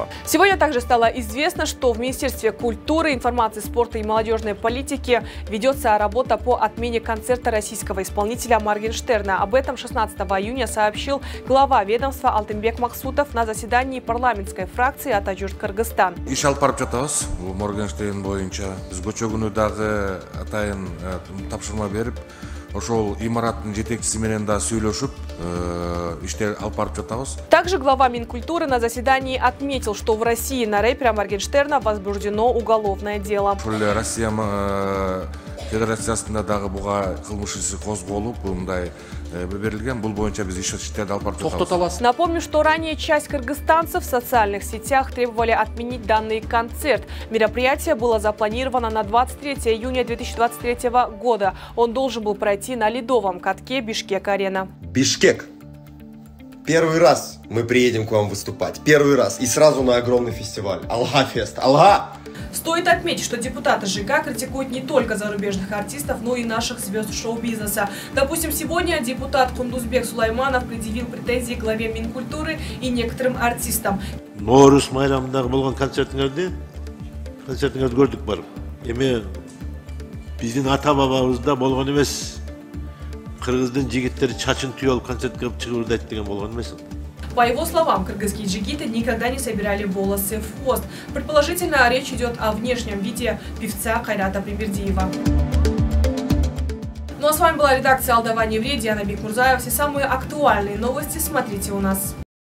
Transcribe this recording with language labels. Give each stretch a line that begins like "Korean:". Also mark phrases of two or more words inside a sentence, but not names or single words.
Russian: Сегодня также стало известно, что в Министерстве культуры, информации, спорта и молодежной политики ведется работа по отмене концерта российского исполнителя Моргенштерна. Об этом 16 июня сообщил глава ведомства Алтынбек Махсутов на заседании парламентской фракции «Атажюрт Кыргызстан».
Kyrgyz: Моргенштерн боюнча биз көчө күнү дагы атайын тапшырма берип, ошол имараттын жетекчиси менен да сүйлөшүп, иштер алып барып жатабыз.
Russian: Также глава Минкультуры на заседании отметил, что в России на рэпера Моргенштерна возбуждено уголовное дело.
Kyrgyz: Россия Федерациясында дагы буга кылмыш иши козголуп, мындай берилген. Бул боюнча биз иштерди алып барып жатабыз.
Russian: Напомню, что ранее часть кыргызстанцев в социальных сетях требовали отменить данный концерт. Мероприятие было запланировано на 23 июня 2023 года. Он должен был пройти на ледовом катке Бишкек-арена. Бишкек. Первый раз мы приедем к вам выступать. Первый раз. И сразу на огромный фестиваль. Алга-фест. Алга! Стоит отметить, что депутаты ЖК критикуют не только зарубежных артистов, но и наших звезд шоу-бизнеса. Допустим, сегодня депутат Кундузбек Сулайманов предъявил претензии главе Минкультуры и некоторым артистам.
Kyrgyz: Ноорус майрамындагы болгон концертиңерди көрдүк барып. Эми биздин ата-бабабызда болгон эмес. Кыргыздын жигиттери чачын түйүп концерт кылып чыгырдайт деген болгон эмес.
Russian: По его словам, кыргызские джигиты никогда не собирали волосы в хвост. Предположительно, речь идет о внешнем виде певца Кайрата Прибердиева. Ну а с вами была редакция «Алдаван Еврей», Диана Бекмурзаева. Все самые актуальные новости смотрите у нас.